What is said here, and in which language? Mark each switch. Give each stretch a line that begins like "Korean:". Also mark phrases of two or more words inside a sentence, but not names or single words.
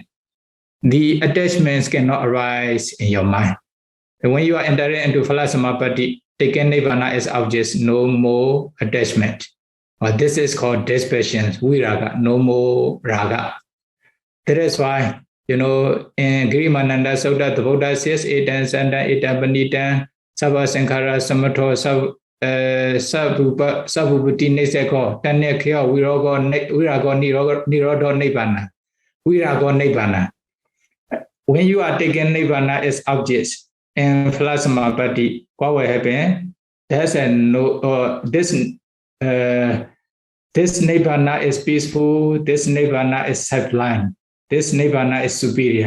English: The attachments cannot arise in your mind. And when you are entering into phala-samapatti, taking nibbana as objects, no more attachment. Or this is called dispassion, viraga, no more raga. That is why, in Girimananda Sutta, the Buddha says,
Pali: etan santa, etan panitan, sabha sankhara samatho, sabhuputi neseko, tanyakyo, virago nirodho nibbana. Virago nibbana.
English: When you are taking nibbana as objects in phala-samapatti, what will happen? There's this nibbana is peaceful, this nibbana is sublime, this nibbana is superior.